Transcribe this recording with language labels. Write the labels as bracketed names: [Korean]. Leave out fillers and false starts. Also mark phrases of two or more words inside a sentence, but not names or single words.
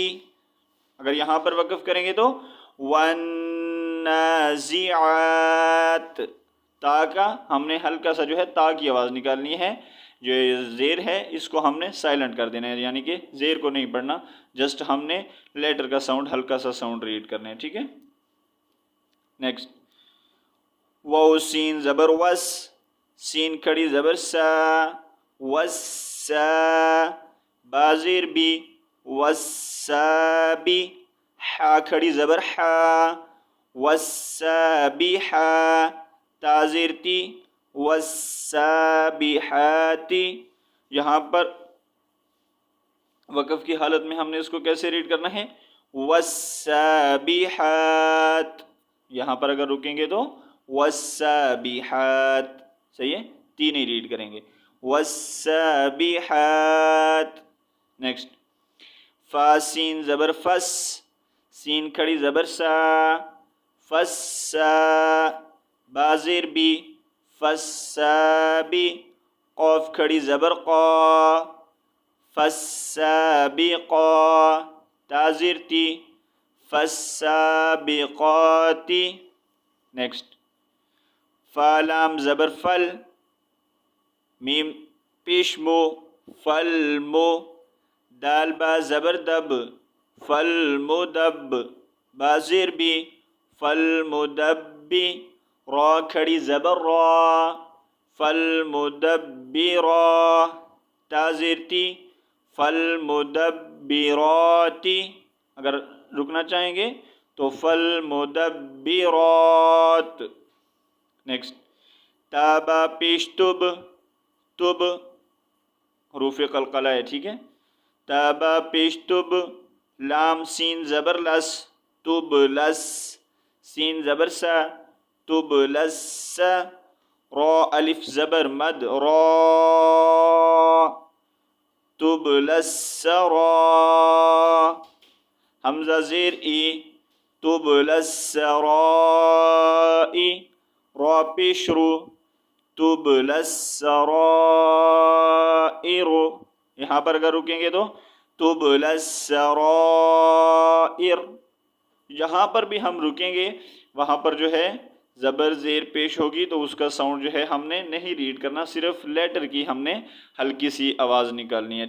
[Urdu] اگر یہاں پر وقف کریں گے تو ون زیعات تا کا ہم نے ہلکا سا جو ہے تا کی آواز نکالنی ہے. جو زیر ہے اس کو ہم نے سائلنٹ کر دینا ہے یعنی کہ زیر کو نہیں پڑھنا جسٹ ہم نے لیٹر کا ساؤنڈ ہلکا سا ساؤنڈ ریڈ کرنا ہے. ٹھیک ہے نیکسٹ واو سین زبر وس سین کھڑی زبر سا وس با زیر بی وسابی حا کھڑی زبر حا وسابحا تا زیر تی وسابحاتی. یہاں پر وقف کی حالت میں ہم نے اس کو کیسے ریڈ کرنا ہے وسابحات. یہاں پر اگر رکیں گے تو وسابحات صحیح ہے 3 ہی ریڈ کریں گے وسابحات. نیکسٹ فا سین زبر فس سین کھڑی زبر سا فسا با زیر بی فسابی قوف کھڑی زبر قا فسابقا تا زیر تی فسابقاتی. نیکسٹ فا لام زبر فل میم پیش مو فل مو دال با زبر دب فل مدب با زیر بی فل مدبی را کھڑی زبر را فل مدبرا تا زیر تی فل مدبراتی. اگر رکنا چاہیں گے تو [Arabic] فل مدبرات. [Urdu] نیکسٹ تابا پیش تب تب حروف قلقلہ ہے. ٹھیک ہے تابا پیش تب لام سین زبر لس تب لس سین زبر سا تب لس را الف زبر مد را تب لس را حمزہ زیر ای تب لس رائی را پیش رو تب لس رائر. یہاں پر اگر رکیں گے تو [Arabic] تبل السرائر. [Urdu] جہاں پر بھی ہم رکیں گے وہاں پر جو ہے زبر زیر پیش ہوگی تو اس کا ساؤنڈ جو ہے ہم نے نہیں ریڈ کرنا صرف لیٹر کی ہم نے ہلکی سی آواز نکالنی ہے.